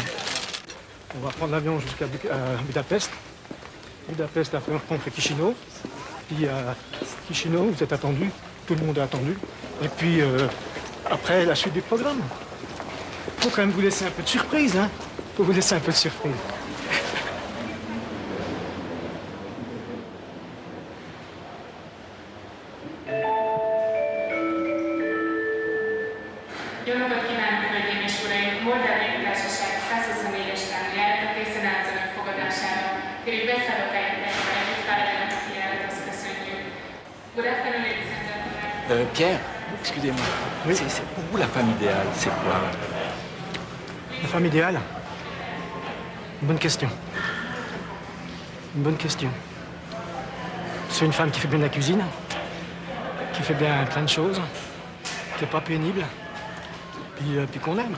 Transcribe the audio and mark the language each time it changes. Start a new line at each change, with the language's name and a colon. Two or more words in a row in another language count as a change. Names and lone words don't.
French: On va prendre l'avion jusqu'à Budapest. Budapest, après on fait Chisinau. Puis à Chisinau, vous êtes attendu, tout le monde est attendu. Et puis après, la suite du programme. Il faut quand même vous laisser un peu de surprise, hein. Il faut vous laisser un peu de surprise.
Hungarian: Jó napot kívánok, hölgyeim és uraim! Moldávia Társaság 124-es számú járata készen áll az önök fogadására. Kérjük beszállókájukat együtt várjanak a kijáratot, köszönjük.
English: Good afternoon, ladies and gentlemen.
French: Pierre, excusez-moi. Oui. C'est pour vous la femme idéale, c'est quoi? La femme idéale? Une bonne question. Une bonne question. C'est une femme qui fait bien la cuisine, qui fait bien plein de choses, qui n'est pas pénible, puis qu'on aime.